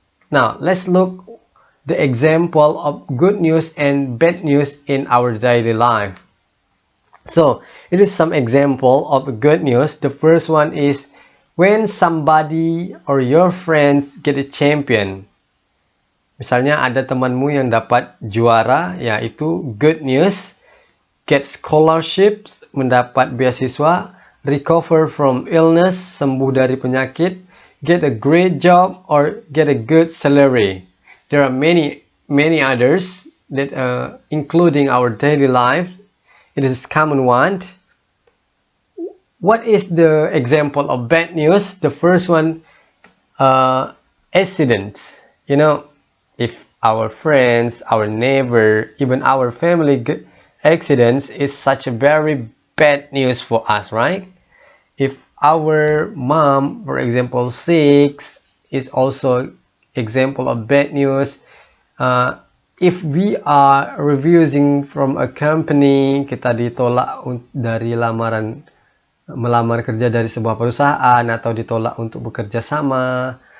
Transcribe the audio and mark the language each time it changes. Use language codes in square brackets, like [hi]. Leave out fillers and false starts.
[en] Now, let's look the example of good news and bad news in our daily life. So, it is some example of good news. The first one is when somebody or your friends get a champion. [id] Misalnya ada temanmu yang dapat juara, ya itu [en] good news. Get scholarships, [id] mendapat beasiswa. [en] Recover from illness, [id] sembuh dari penyakit. [en] Get a great job or get a good salary. There are many others that including our daily life. It is a common one. What is the example of bad news? The first one, accidents. You know, if our friends, our neighbor, even our family get accidents, is such a very bad news for us, right? If our mom, for example, sick, is also example of bad news. If we are refusing from a company, [id] kita ditolak dari melamar kerja dari sebuah perusahaan atau ditolak untuk bekerja sama.